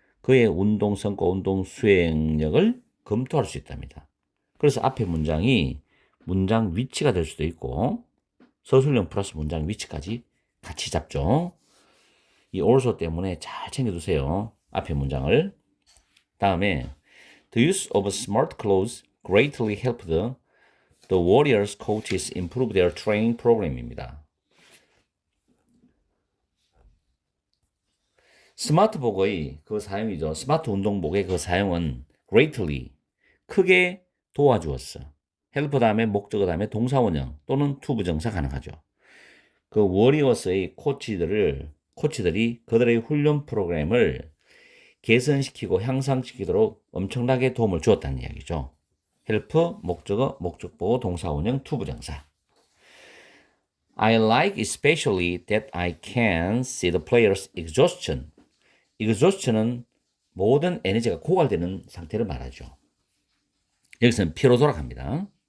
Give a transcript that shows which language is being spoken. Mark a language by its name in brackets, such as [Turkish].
[Korean] 그의 운동 성과, 운동 수행력을 검토할 수 있답니다. 그래서 앞에 문장이 문장 위치가 될 수도 있고 서술형 플러스 문장 위치까지 같이 잡죠. 이 also 때문에 잘 챙겨두세요. 앞에 문장을. 다음에 [English] The use of smart clothes greatly helped the Warriors coaches improve their training program입니다. [Korean] 스마트복의 그 사용이죠. 스마트 운동복의 그 사용은 greatly 크게 도와주었어. help 다음에 목적어 다음에 동사원형 또는 투부정사 가능하죠. 그 워리어스의 코치들이 그들의 훈련 프로그램을 개선시키고 향상시키도록 엄청나게 도움을 주었다는 이야기죠. help, 목적어, 목적보호, 동사원형, 투부정사. [English] I like especially that I can see the players' exhaustion. [Korean] exhaustion은 모든 에너지가 고갈되는 상태를 말하죠. 여기서는 피로도라 합니다.